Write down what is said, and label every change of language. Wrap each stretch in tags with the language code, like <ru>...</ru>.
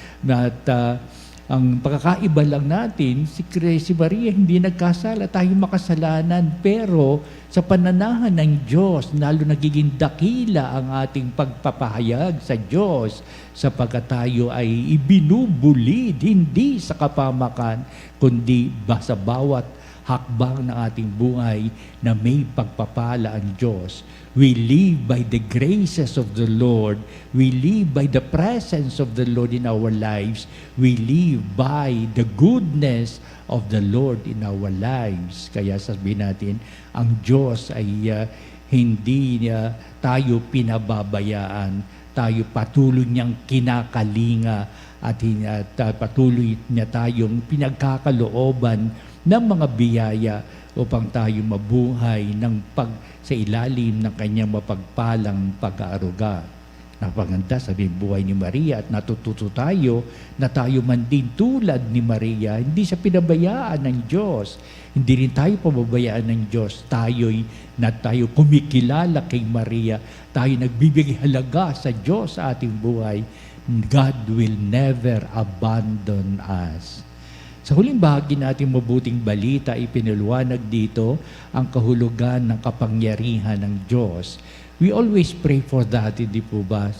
<tl>At ang pagkakaiba lang natin, si Maria hindi nagkasala, tayo makasalanan, pero sa pananahan ng Diyos, lalo nagiging dakila ang ating pagpapahayag sa Diyos sapagkat tayo ay ibinubulid hindi sa kapamakan, kundi sa bawat hakbang ng ating buhay na may pagpapala ang Diyos.</tl> <en>We live by the graces of the Lord. We live by the presence of the Lord in our lives. We live by the goodness of the Lord in our lives.</en> <tl>Kaya sabihin natin, ang Diyos ay hindi tayo pinababayaan. tayo patuloy niyang kinakalinga at patuloy niya tayong pinagkakalooban ng mga biyaya upang tayo mabuhay sa ilalim ng kanyang mapagpalang pag-aaruga. Napaganda sa buhay ni Maria at natututo tayo na tayo man din tulad ni Maria, hindi siya pinabayaan ng Diyos. Hindi rin tayo pababayaan ng Diyos. Tayo kumikilala kay Maria. Tayo nagbibigay halaga sa Diyos sa ating buhay.</tl> <en>God will never abandon us.</en> <tl>Sa huling bahagi natin mabuting balita, ipinaliwanag dito ang kahulugan ng kapangyarihan ng Diyos.</tl> <en>We always pray for that,</en> <tl>hindi po ba?</tl>